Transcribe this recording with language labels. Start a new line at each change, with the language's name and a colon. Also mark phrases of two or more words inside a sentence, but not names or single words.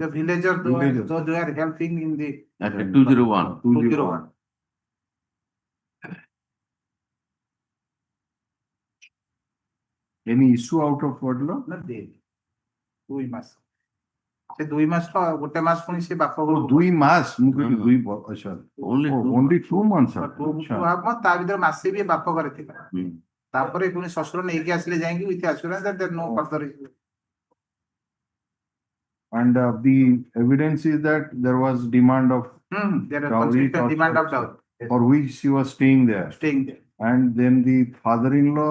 English: The villagers, those who are helping in the At 201. 201. Any issue out of what law? Not there.
Odia: 2 ମାସ ସେ 2 ମାସ ଗୋଟେ ମାସ ପୁଣି ସେ ବାପ ଘର 2 ମାସ ମୁଁ କହିଲି 2 ଆଚ୍ଛା
English: Only only 2 months sir.
Odia: ତା ଭିତରେ ମାସେ ବି ବାପ ଘରେ ଥିଲା ତାପରେ ପୁଣି ଶ୍ୱଶୁର ନେଇକି ଆସିଲେ ଯାଇକି
English: with assurance that there no further issue. And the evidence is that there was demand of There is dowry consistent demand of dowry. for which she was staying there. Staying there. And then the father-in-law